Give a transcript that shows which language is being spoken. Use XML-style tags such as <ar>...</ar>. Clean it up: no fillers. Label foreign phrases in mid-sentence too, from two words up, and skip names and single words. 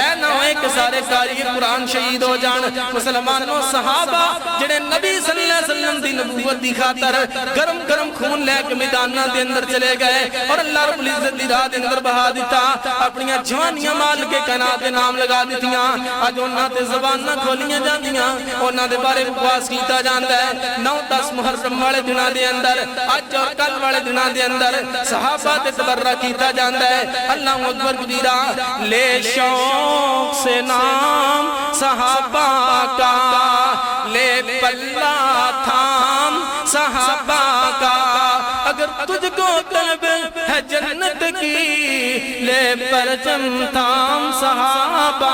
<pa>نہ ہوئے کہ سارے قاری قرآن شہید ہو جان مسلمانوں صحابہ جنہیں نبی</pa> <ar>صلی اللہ علیہ وسلم</ar> <pa>دی نبوت دی خاطر گرم گرم خون لے کے میدانہ دے اندر چلے گئے اور</pa> <ar>اللہ رب العزت</ar> <pa>دی راہ دے اندر بہا دیتا اپنی جوانیاں مال کے کائنات دے نام لگا دیتیاں اج انہاں تے زباناں کھولیاں جاندیاں انہاں دے بارے بکواس کیتا جاندا ہے 9-10 محرم والے دنوں دے اندر اج اور کل والے دنوں دے اندر صحابہ تے تبرہ کیتا جاندا ہے</pa> <ar>اللہ اکبر کبیرہ</ar> <pa>لے</pa> <ur>شوق سے نام صحابہ کا لے پلہ تھام صحابہ کا اگر تجھ کو طلب ہے جنت کی لے پرچم تھام صحابہ</ur>